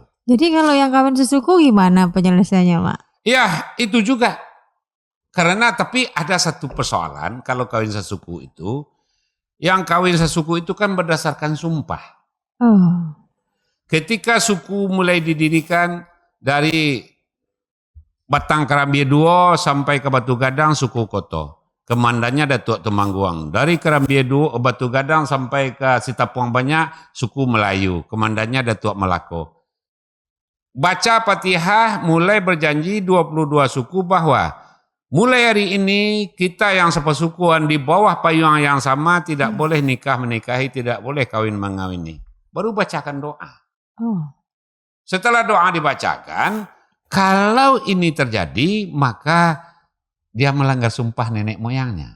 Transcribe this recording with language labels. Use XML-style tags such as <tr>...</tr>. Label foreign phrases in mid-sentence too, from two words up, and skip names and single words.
<id>Jadi kalau yang kawin sesuku gimana penyelesaiannya, Mak? Ya, itu juga. Karena tapi ada satu persoalan kalau kawin sesuku itu, yang kawin sesuku itu kan berdasarkan sumpah. Ketika suku mulai didirikan dari Batang Kerambie Duo sampai ke Batu Gadang suku Koto. Kemandannya Datuk Temangguang. Dari Kerambie Duo Batu Gadang sampai ke Sitapuang Banyak suku Melayu. Kemandannya Datuk Melako. Baca Fatihah mulai berjanji 22 suku bahwa mulai hari ini kita yang sepesukuan di bawah payung yang sama tidak boleh nikah menikahi, tidak boleh kawin mengawini. Baru bacakan doa. Setelah doa dibacakan, kalau ini terjadi maka dia melanggar sumpah nenek moyangnya.</id>